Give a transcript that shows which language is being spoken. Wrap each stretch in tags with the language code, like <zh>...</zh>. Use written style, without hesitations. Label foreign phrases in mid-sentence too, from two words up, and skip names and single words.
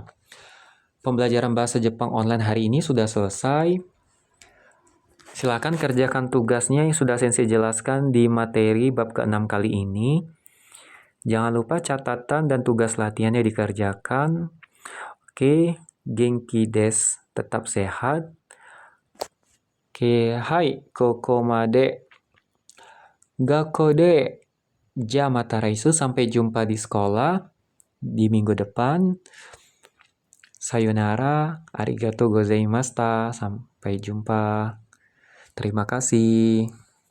<id>Pembelajaran bahasa Jepang online hari ini sudah selesai. Silakan kerjakan tugasnya yang sudah Sensei jelaskan di materi bab ke-6 kali ini. Jangan lupa catatan dan tugas latihannya dikerjakan. Oke,</id> <ja>元気です,</ja> <id>tetap sehat. Oke,</id> <ja>はい、ここまで. 学校で。じゃまた来週,</ja> <id>sampai jumpa di sekolah di minggu depan.</id> <ja>さようなら、ありがとうございました.</ja> <id>Sampai jumpa. Terima kasih.</id>